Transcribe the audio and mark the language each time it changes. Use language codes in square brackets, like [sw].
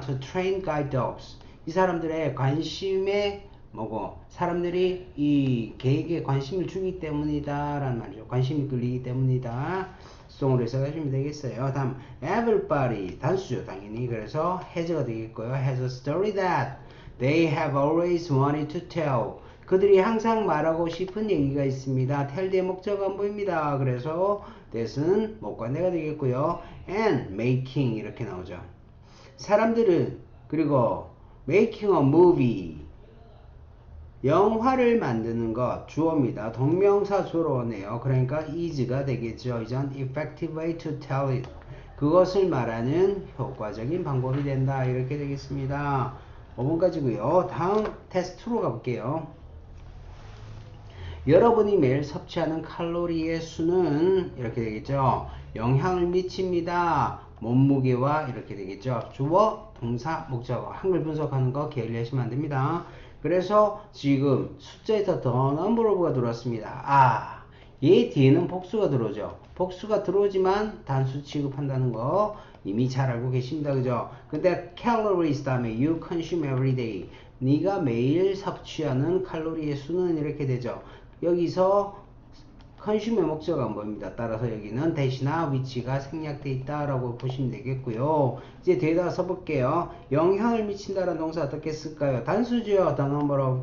[en] To train guide dogs. [ko] 이 사람들의 관심에 뭐고 사람들이 이 개에게 관심을 주기 때문이다 라는 말이죠. 관심이 끌리기 때문이다. 수동으로 해석하시면 되겠어요. 다음 everybody 단수죠 당연히. 그래서 has가 되겠고요. [en] has a story that they have always wanted to tell. [ko] 그들이 항상 말하고 싶은 얘기가 있습니다. tell 뒤에 목적 안 보입니다. 그래서 that은 목관대가 되겠고요. [en] and making [ko] 이렇게 나오죠. 사람들은 그리고 [en] making a movie [ko] 영화를 만드는 것 주어입니다. 동명사 주어로 오네요. 그러니까 is가 되겠죠. 이전 [en] effective way to tell it. [ko] 그것을 말하는 효과적인 방법이 된다. 이렇게 되겠습니다. 5번까지고요. 다음 테스트로 가볼게요. 여러분이 매일 섭취하는 칼로리의 수는 이렇게 되겠죠. 영향을 미칩니다. 몸무게와 이렇게 되겠죠. 주어, 동사, 목적어. 한글 분석하는 거 게을리하시면 안 됩니다. 그래서 지금 숫자에서 더 넘버로브가 들어왔습니다. 아, 얘 뒤에는 복수가 들어오죠. 복수가 들어오지만 단수 취급한다는 거 이미 잘 알고 계십니다. 그죠? 근데 [en] calories [ko] 다음에 [en] you consume every day. [ko] 네가 매일 섭취하는 칼로리의 수는 이렇게 되죠. 여기서 consume의 목적은 안 보입니다. 따라서 여기는 대시나 위치가 생략되어 있다라고 보시면 되겠고요. 이제 뒤에다 써볼게요. 영향을 미친다라는 동사 어떻게 쓸까요? 단수죠. [en] the number of.